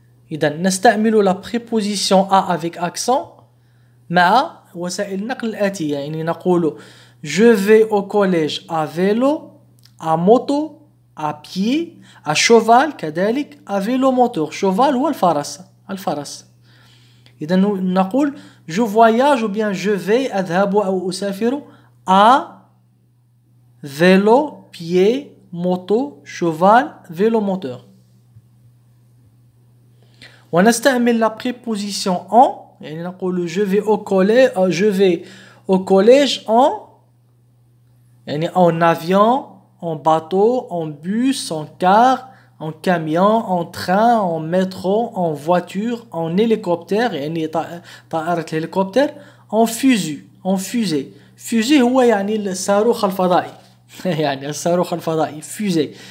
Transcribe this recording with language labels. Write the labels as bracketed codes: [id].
[ar] إذا نستعمل [fr] la préposition à avec accent [ar] مع وسائل النقل الآتية. يعني نقول [fr] je vais au collège à vélo, à moto, à pied, à cheval [ar] كذلك [fr] à vélo moteur. [ar] cheval هو الفرس. [fr] إذا نقول je voyage ou bien je vais [ar] أذهب أو أسافر [fr] à vélo, pied, moto, cheval, vélo moteur. [ar] ونستعمل [fr] la préposition en. [ar] يعني نقول [fr] je vais au collège en يعني en avion, en bateau, en bus, en car, en camion, en train, en métro, en voiture, en hélicoptère [ar] يعني طائرة الهليكوبتر, [fr] en fusée. [ar] fusée هو يعني الصاروخ الفضائي. يعني الصاروخ الفضائي fusée.